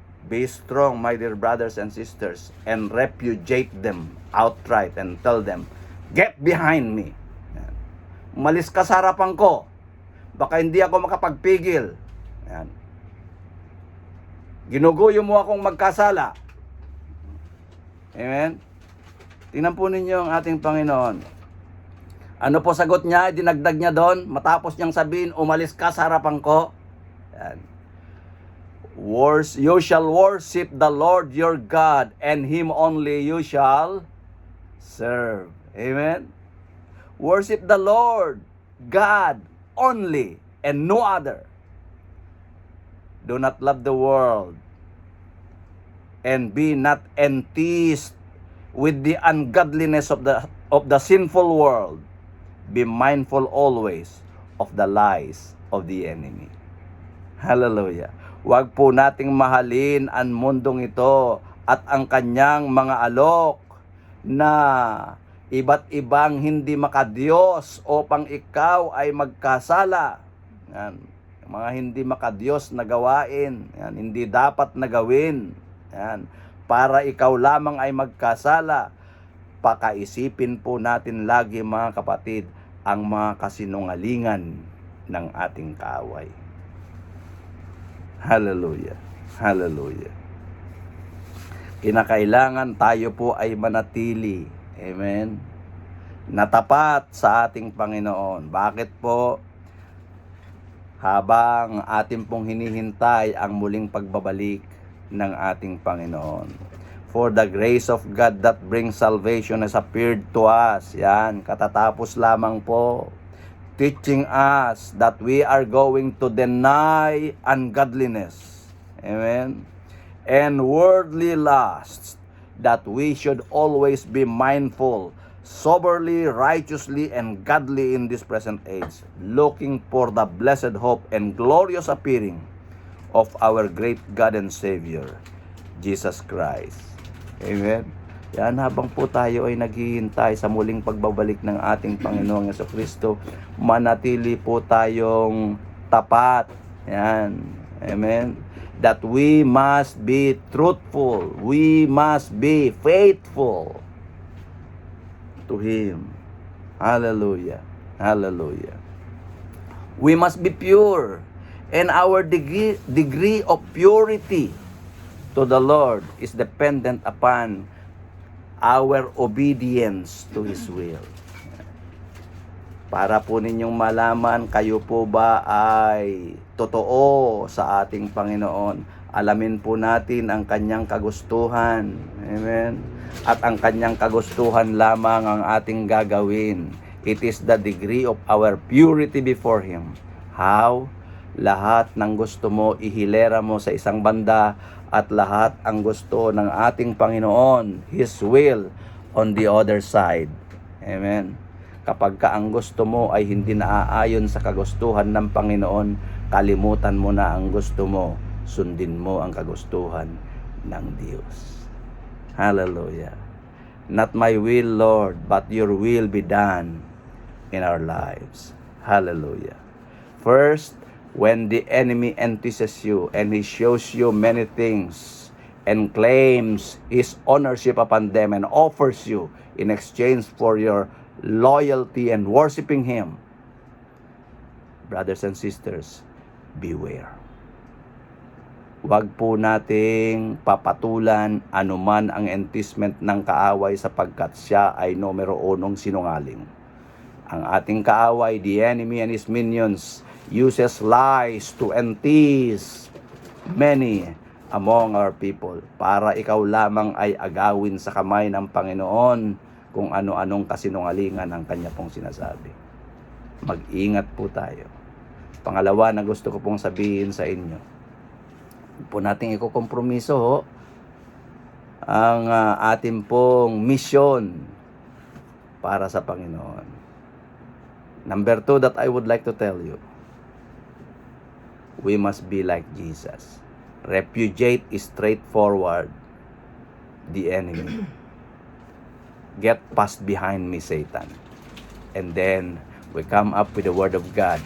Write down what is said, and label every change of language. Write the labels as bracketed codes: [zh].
[en] Be strong, my dear brothers and sisters, and repudiate them outright and tell them, get behind me. [tl] Yan. Umalis ka sa harapan ko. Baka hindi ako makapagpigil. Yan. Ginuguyo mo akong magkasala. Amen? Tingnan po ninyo ang ating Panginoon. Ano po sagot niya? Dinagdag niya doon. Matapos niyang sabihin, umalis ka sa harapan ko. Yan. [en] You shall worship the Lord your God, and Him only you shall serve. Amen? Worship the Lord, God only, and no other. Do not love the world, and be not enticed with the ungodliness of the sinful world. Be mindful always of the lies of the enemy. Hallelujah. [tl] Huwag po nating mahalin ang mundong ito at ang kanyang mga alok na iba't ibang hindi makadiyos upang ikaw ay magkasala. Yan. Mga hindi makadiyos na gawain. Yan. Hindi dapat na gawin. Yan. Para ikaw lamang ay magkasala. Pakaisipin po natin lagi, mga kapatid, ang mga kasinungalingan ng ating kaaway. Hallelujah. Hallelujah. Kinakailangan tayo po ay manatili. Amen. Natapat sa ating Panginoon. Bakit po? Habang ating pong hinihintay ang muling pagbabalik ng ating Panginoon. [en] For the grace of God that brings salvation has appeared to us. [tl] Yan, katatapos lamang po. [en] Teaching us that we are going to deny ungodliness. Amen. And worldly lusts, that we should always be mindful, soberly, righteously, and godly in this present age, looking for the blessed hope and glorious appearing of our great God and Savior, Jesus Christ. Amen. [tl] Yan, habang po tayo ay naghihintay sa muling pagbabalik ng ating Panginoong Jesucristo, manatili po tayong tapat. Yan. Amen. [en] That we must be truthful. We must be faithful to Him. Hallelujah. Hallelujah. We must be pure. And our degree of purity to the Lord is dependent upon our obedience to His will. [tl] Para po ninyong malaman, kayo po ba ay totoo sa ating Panginoon? Alamin po natin ang kanyang kagustuhan. Amen. At ang kanyang kagustuhan lamang ang ating gagawin. [en] It is the degree of our purity before Him. How? [tl] Lahat ng gusto mo, ihilera mo sa isang banda, at lahat ang gusto ng ating Panginoon, [en] His will, on the other side. [tl] Amen. Kapag ka ang gusto mo ay hindi naaayon sa kagustuhan ng Panginoon, kalimutan mo na ang gusto mo, sundin mo ang kagustuhan ng Diyos. Hallelujah. [en] Not my will, Lord, but your will be done in our lives. Hallelujah. First, when the enemy entices you and he shows you many things and claims his ownership upon them and offers you in exchange for your loyalty and worshiping Him, brothers and sisters, beware. [tl] Huwag po nating papatulan anuman ang enticement ng kaaway sapagkat siya ay numero unong sinungaling. Ang ating kaaway, [en] the enemy and his minions, uses lies to entice many among our people [tl] para ikaw lamang ay agawin sa kamay ng Panginoon kung ano-anong kasinungalingan ang kanya pong sinasabi. Mag-ingat po tayo. Pangalawa na gusto ko pong sabihin sa inyo, po nating ikokompromiso ang ating pong misyon para sa Panginoon. [en] Number 2 that I would like to tell you, we must be like Jesus. Repudiate straightforward the enemy. Get past behind me, Satan. And then we come up with the Word of God.